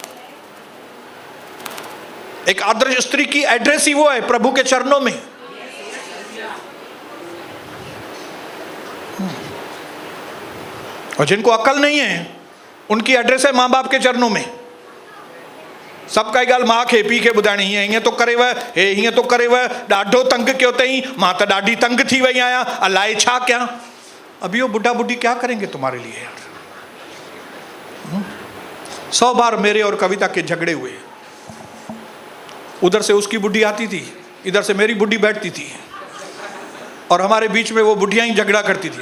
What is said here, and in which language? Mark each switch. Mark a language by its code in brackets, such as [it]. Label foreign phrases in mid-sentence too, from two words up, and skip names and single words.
[hi] एक आदर्श स्त्री की एड्रेस ही वो है, प्रभु के चरणों में। और जिनको अकल नहीं है उनकी एड्रेस है मां बाप के चरणों में। [sd] सबका गाल मां खे पी खे ॿुधाइणी, हीअं तो करे वह, हे हीअं तो करे वह, ॾाढो तंग कयो अथई, मां त ॾाढी तंग थी वई आहियां, अलाए छा कयां। [hi] अब यो बुढ़ा बुढ़ी क्या करेंगे तुम्हारे लिए यार। 100 बार मेरे और कविता के झगड़े हुए। उधर से उसकी बुढ़ी आती थी, इधर से मेरी बुढ़ी बैठती थी, और हमारे बीच में वो बुढ़ियां ही झगड़ा करती थी।